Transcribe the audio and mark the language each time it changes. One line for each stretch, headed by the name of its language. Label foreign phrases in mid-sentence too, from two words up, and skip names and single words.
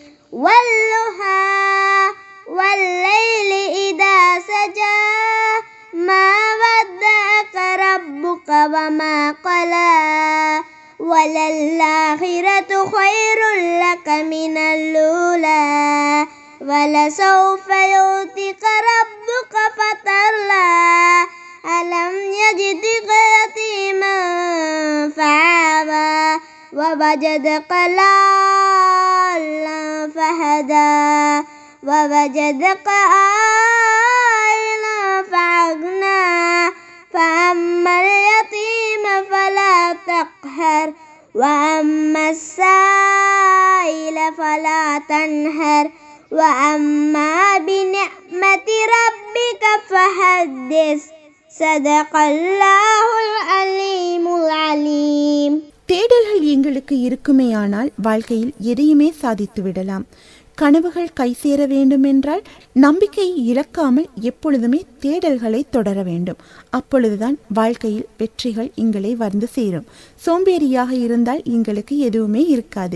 Arabic: والضحى والليل إذا سجى ما ودعك ربك وما قلى وللآخرة خير لك من الأولى ولسوف يعطيك ربك فترضى ألم يجدك يتيما فآوى ووجدك ضالًا فهدى ووجدك عائلا فأغنى فأما اليتيم فلا تقهر وأما السائل فلا تنهر وأما بنعمة ربك فحدث صدق الله العليم العليم.
Tamil: தேடல்கள் எங்களுக்கு இருக்குமேயானால் வாழ்க்கையில் எதையுமே சாதித்து விடலாம். கனவுகள் கை சேர வேண்டும் என்றால் நம்பிக்கையை இழக்காமல் எப்பொழுதுமே தேடல்களை தொடர வேண்டும். அப்பொழுதுதான் வாழ்க்கையில் வெற்றிகள் எங்களை வந்து சேரும். சோம்பேறியாக இருந்தால் எங்களுக்கு எதுவுமே இருக்காது.